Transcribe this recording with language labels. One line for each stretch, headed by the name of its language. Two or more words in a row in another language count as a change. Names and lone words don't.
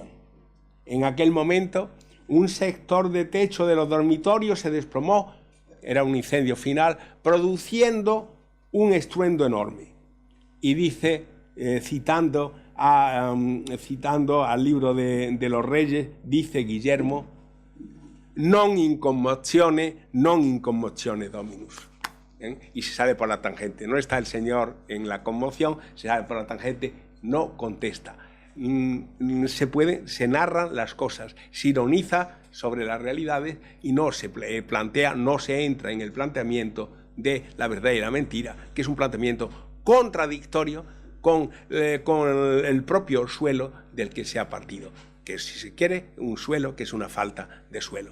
Spanish: En aquel momento, un sector de techo de los dormitorios se desplomó, era un incendio final, produciendo un estruendo enorme. Y dice, citando al libro de los Reyes, dice Guillermo:
Latin: non in commozione dominus.
Spanish: Y se sale por la tangente. No está el Señor en la conmoción, se sale por la tangente, no contesta. Se narran las cosas, se ironiza sobre las realidades y no se plantea, no se entra en el planteamiento de la verdad y la mentira, que es un planteamiento contradictorio con el propio suelo del que se ha partido, que si se quiere, un suelo que es una falta de suelo.